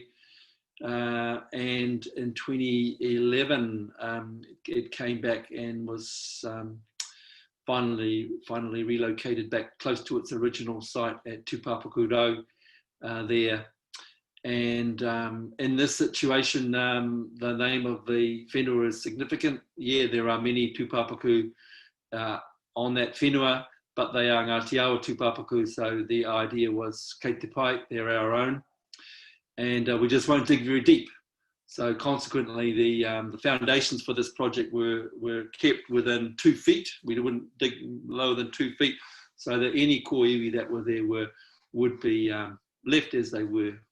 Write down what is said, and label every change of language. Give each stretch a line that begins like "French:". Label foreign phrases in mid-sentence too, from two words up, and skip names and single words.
English: And in 2011, it came back and was finally relocated back close to its original site at Tūpapaku Rau there. And in this situation, the name of the whenua is significant. Yeah, there are many Tūpapaku on that whenua, but they are Ngāti Hau Tūpapaku, so the idea was
Māori: kei te pai,
English: they're our own. And we just won't dig very deep. So consequently, the foundations for this project were kept within 2 feet. We wouldn't dig lower than 2 feet, so that any core iwi that were there would be left as they were.